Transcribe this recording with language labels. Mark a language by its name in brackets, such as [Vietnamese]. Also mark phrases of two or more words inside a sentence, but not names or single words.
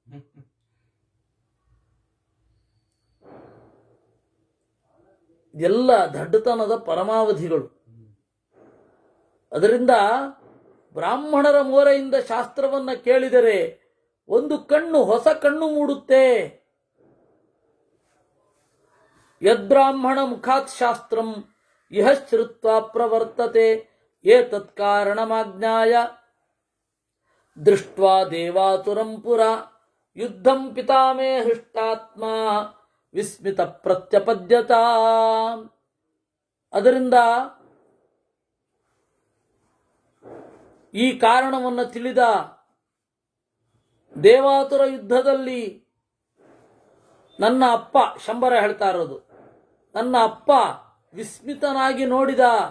[Kannada] ಎಲ್ಲ ದಡ್ಡತನದ ಪರಮಾವಧಿಗಳು. ಅದರಿಂದ ಬ್ರಾಹ್ಮಣರ ಮೋರೆಯಿಂದ ಶಾಸ್ತ್ರವನ್ನ ಕೇಳಿದರೆ ಒಂದು ಕಣ್ಣು, ಹೊಸ ಕಣ್ಣು ಮೂಡುತ್ತೆ. [Sanskrit] ಯದ್ಬ್ರಾಹ್ಮಣ ಮುಖಾತ್ ಶಾಸ್ತ್ರಂ ಇಹ ಶ್ರುತ್ವಾ ಪ್ರವರ್ತತೆ ಏತತ್ ಕಾರಣಮಾಜ್ಞಾಯ ದೃಷ್ಟ್ವಾ ದೇವಾತುರಂ ಪುರ ಯುದ್ಧಂ ಪಿತಾಮೇ ಹೃಷ್ಟಾತ್ಮ ವಿಸ್ಮಿತ ಪ್ರತ್ಯಪದ್ಯತ. [Kannada] ಅದರಿಂದ ಈ ಕಾರಣವನ್ನು ತಿಳಿದ ದೇವಾತುರ ಯುದ್ಧದಲ್ಲಿ ನನ್ನ ಅಪ್ಪ, ಶಂಬರ ಹೇಳ್ತಾ ಇರೋದು, ನನ್ನ ಅಪ್ಪ ವಿಸ್ಮಿತನಾಗಿ ನೋಡಿದ.